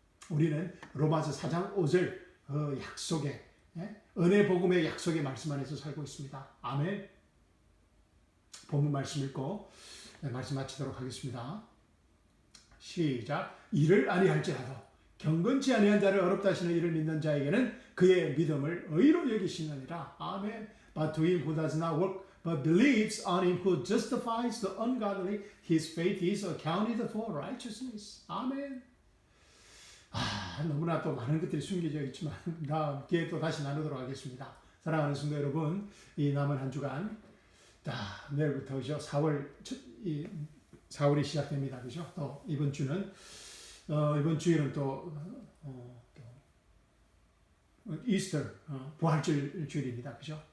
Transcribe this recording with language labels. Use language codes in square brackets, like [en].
[ko] 우리는 로마서 4장 5절 약속의 은혜 복음의 약속의 말씀 안에서 살고 있습니다. 아멘. 본문 말씀 읽고 말씀 마치도록 하겠습니다. 시작. 이를 아니할지라도 경건치 아니한 자를 어렵다 하시는 이를 믿는 자에게는 그의 믿음을 의로 여기시느니라. 아멘. [en] But to him who does not work but believes on him who justifies the ungodly, his faith is accounted for righteousness. [ko] 아멘. 너무나 또 많은 것들이 숨겨져 있지만 다음 기회에 또 다시 나누도록 하겠습니다. 사랑하는 성도 여러분, 이 남은 한 주간 내일부터 그죠? 4월이 시작됩니다. 그죠? 또 이번 주는 이번 주일은 또 이스터 부활절 주일입니다. 그죠?